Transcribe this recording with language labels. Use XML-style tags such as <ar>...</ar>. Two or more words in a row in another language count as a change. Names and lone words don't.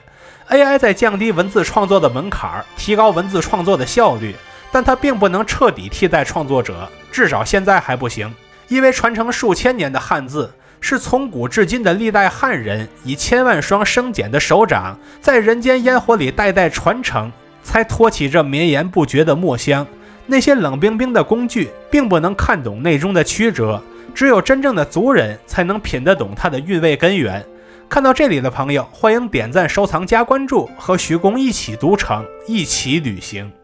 <zh>AI 在降低文字創作的門檻，提高文字創作的效率，但它並不能徹底替代創作者，至少現在還不行。因為傳承數千年的漢字是從古至今的歷代漢人以千萬雙生繭的手掌，在人間煙火裡代代傳承，才托起這綿延不絕的墨香。那些冷冰冰的工具並不能看懂內中的曲折，只有真正的族人才能品得懂它的韻味根源。看到這裡的朋友，歡迎點讚、收藏、加關注，和徐公一起讀城，一起旅行。</zh>